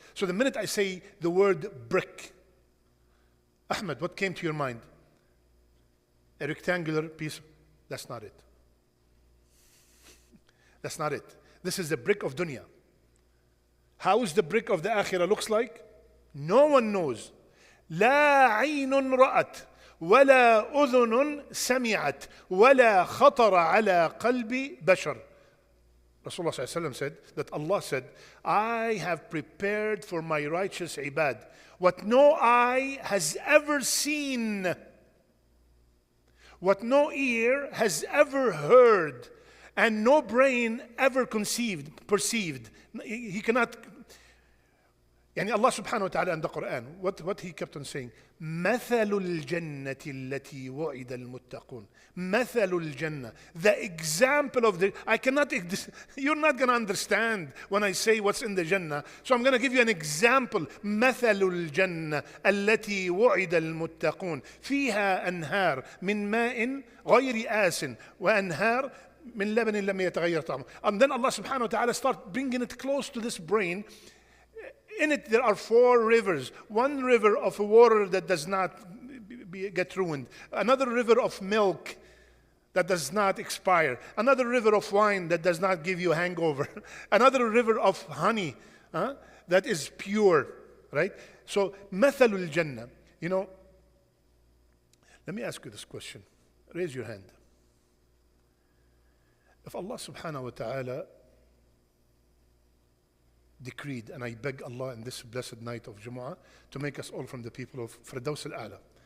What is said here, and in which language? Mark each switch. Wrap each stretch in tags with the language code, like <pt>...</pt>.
<en>So the minute I say the word brick, Ahmed, what came to your mind? A rectangular piece? That's not it. That's not it. This is the brick of dunya. How is the brick of the akhirah looks like? No one knows.</en> <ar>لا عين رأت ولا أذن سمعت ولا خطر على قلب بشر.</ar> <en>Rasulullah ﷺ said that Allah said, I have prepared for my righteous ibad what no eye has ever seen, what no ear has ever heard, and no brain ever perceived. He cannot. Yani Allah subhanahu wa ta'ala in the Quran, what he kept on saying,</en> <ar>مثل الجنة التي وعد المتقون. مثل الجنة.</ar> <en>The example of you're not going to understand when I say what's in the Jannah. So I'm going to give you an example.</en> <ar>مثل الجنة التي وعد المتقون. فيها أنهار من ماء غير آسن وأنهار من لبن لم يتغير طعمه.</ar> <en>And then Allah subhanahu wa ta'ala start bringing it close to this brain. In it there are 4 rivers. One river of water that does not get ruined. Another river of milk that does not expire. Another river of wine that does not give you a hangover. Another river of honey that is pure. Right?</en> <ar>So, مثل الجنة.</ar> <en>Let me ask you this question. Raise your hand. If Allah subhanahu wa ta'ala decreed, and I beg Allah in this blessed night of Jumu'ah to make us all from the people of Firdaus al-A'la.</en>